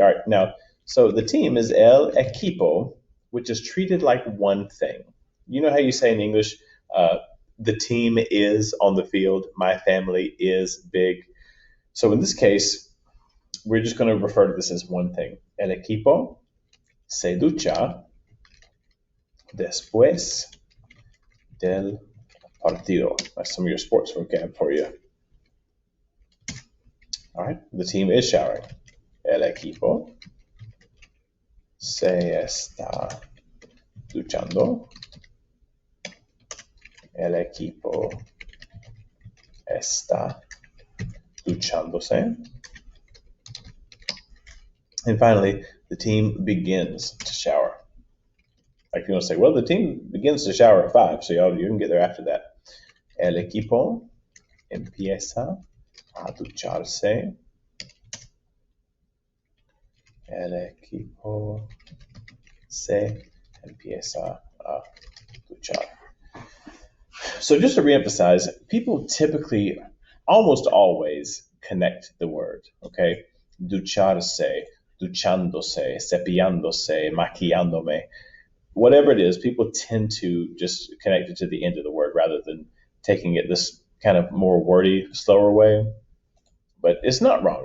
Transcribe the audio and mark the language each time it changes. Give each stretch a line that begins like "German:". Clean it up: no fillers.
English: All right, now, so the team is el equipo, which is treated like one thing. You know how you say in English, the team is on the field, my family is big. So in this case, we're just going to refer to this as one thing.
Spanish: El equipo se ducha después del partido.
English: That's some of your sports vocab for you. All right, the team is showering.
Spanish: El equipo se está duchando. El equipo está duchándose.
English: And finally, the team begins to shower. Like you want to say, well, the team begins to shower at 5, so you can get there after that.
Spanish: El equipo empieza a ducharse. El equipo se empieza a duchar.
English: So just to reemphasize, people typically, almost always, connect the word, okay?
Spanish: Ducharse, duchándose, cepillándose, maquillándome.
English: Whatever it is, people tend to just connect it to the end of the word rather than taking it this kind of more wordy, slower way. But it's not wrong.